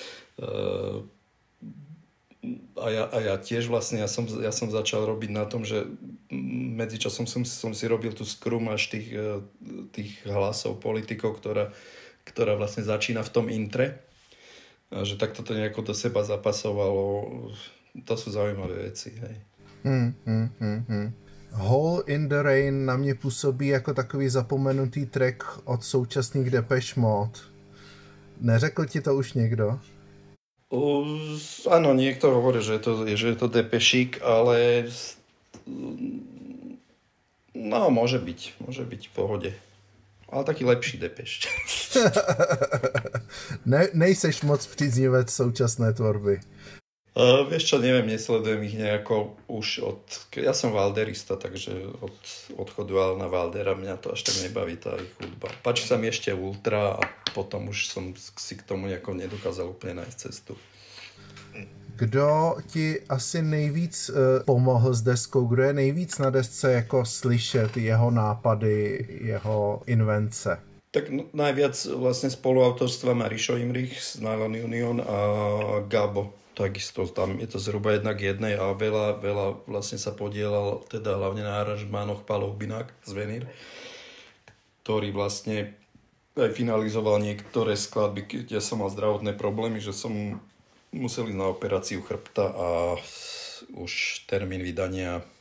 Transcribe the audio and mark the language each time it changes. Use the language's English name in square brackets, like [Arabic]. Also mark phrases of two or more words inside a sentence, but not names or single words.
[Slovak] A ja tiež vlastne, ja som začal robiť na tom, že medzičasom som si robil tú skrumáž tých hlasov politikov, ktorá vlastne začína v tom intre. A že takto to nejako do seba zapasovalo. To sú zaujímavé veci, hej. [Czech] Hole in the Rain na mě působí jako takový zapomenutý track od současných Depeche Mode. Neřekl ti to už někdo? [Slovak] Áno, niekto hovorí, že je to Depešík, ale no, môže byť v pohode. Ale taký lepší Depeš. [Czech] Nejseš moc příznivec současné tvorby. [Slovak] Vieš čo, neviem, nesledujem ich nejako už ja som valderista, takže od odchodu Alana Valdera mňa to až tak nebaví tá ich hudba. Páči sa mi ešte Ultra a potom už som si k tomu nejako nedokázal úplne nájsť cestu. [Czech] Kdo ti asi nejvíc pomohl s deskou? Kdo je nejvíc na desce jako slyšet jeho nápady, jeho invence? [Slovak] Tak najviac vlastne spoluautorstva má Rišo Imrich z Nylon Union a Gabo. Takisto tam je to zhruba 1:1 a veľa vlastne sa podielal teda hlavne na aranžmánoch Pálo Hubinák z Venír, ktorý vlastne aj finalizoval niektoré skladby, kde som mal zdravotné problémy, že som musel ísť na operáciu chrbta a už termín vydania